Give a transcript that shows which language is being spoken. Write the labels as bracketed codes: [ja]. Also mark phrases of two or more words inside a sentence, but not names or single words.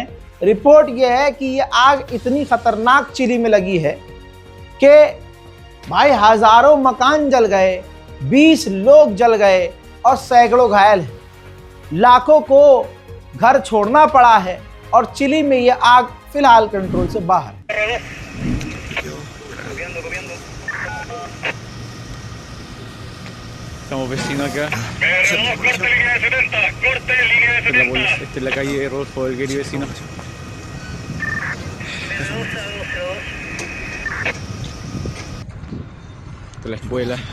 [hi] रिपोर्ट ये है कि ये आग इतनी खतरनाक चिली में लगी है कि भाई हजारों मकान जल गए, 20 लोग जल गए और सैकड़ों घायल हैं। लाखों को घर छोड़ना पड़ा है और चिली में ये आग फिलहाल कंट्रोल से बाहर है। [es] Estamos vecinos acá. Corte línea de 70, corte línea de 70. Esta es la calle Rodolfo Elgueri, vecino. Esta es la escuela.